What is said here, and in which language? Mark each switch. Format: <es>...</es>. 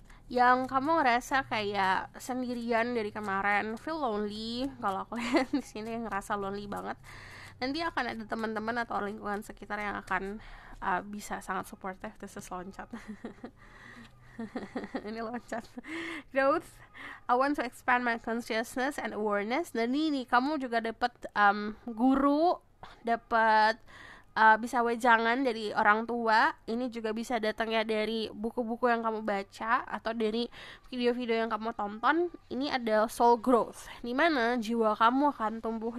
<id>Yang kamu ngerasa kayak sendirian dari kemarin,</id> <en>feel lonely,</en> <id>kalau aku lihat di sini ngerasa lonely banget, nanti akan ada teman-teman atau lingkungan sekitar yang akan bisa sangat supportive.</id> <en>This is loncat.</en> <id>Ini loncat.</id> <en>Growth, I want to expand my consciousness and awareness.</en> <id>Dan ini kamu juga dapat guru, dapat bisa wejangan dari orang tua. Ini juga bisa datangnya dari buku-buku yang kamu baca atau dari video-video yang kamu tonton. Ini ada soul growth, dimana jiwa kamu akan tumbuh.</id>